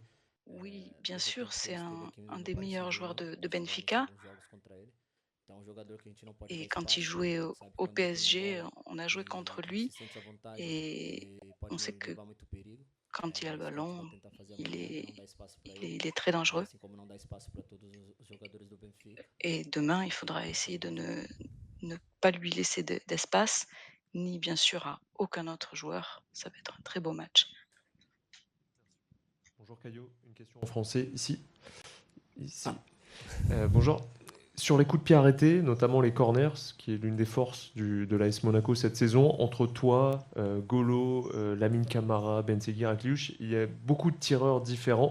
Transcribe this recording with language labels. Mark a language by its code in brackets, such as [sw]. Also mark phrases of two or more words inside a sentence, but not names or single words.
[fr] Oui, bien [pt] Desde o [fr] sûr, [pt] tempo que [fr] c'est [pt] ele esteve aqui [fr] un [pt] no [fr] des [pt] Paris [fr] meilleurs joueurs [pt] Saint-Germain, [fr] de [pt] nós tivemos [fr] Benfica. [pt] alguns jogos contra ele. Então é um jogador que a gente não pode dar [fr] Et quand il [pt] espaço, [fr] jouait [pt] a gente sabe que [fr] au [pt] quando ele tem a [fr] PSG, [pt] bola [fr] on a joué contre [pt] e se [fr] lui. [pt] sente à vontade, [fr] Et [pt] ele [fr] on [pt] pode [fr] sait que [pt] levar muito perigo. [fr] quand il a [pt] É [fr] le [pt] isso que a gente vai [fr] ballon, [pt] tentar fazer [fr] il [pt] amanhã, [fr] est, [pt] não dar espaço para ele, [fr] il est très dangereux. [pt] assim como não dar espaço para todos os jogadores do Benfica. [fr] Et demain, il faudra essayer de ne pas lui laisser d'espace, ni bien sûr à aucun autre joueur. Ça va être un très beau match. Bonjour Caillot, une question en français ici. Ici. Ah. Bonjour. Sur les coups de pied arrêtés, notamment les corners, ce qui est l'une des forces de l'AS Monaco cette saison, entre toi, Golo, Lamine Camara, Benseghir, Akliouche, il y a beaucoup de tireurs différents.